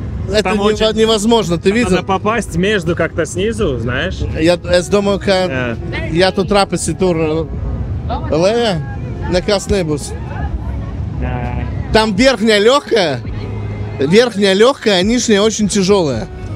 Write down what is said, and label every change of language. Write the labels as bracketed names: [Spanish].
[Russian] Это невозможно, ты видел? Надо попасть между как-то снизу, знаешь? Я думаю, [Latvian] ka ja tu trapesi tur lejā, nekas nebūs. [Russian] Там верхняя легкая, а нижняя очень тяжелая.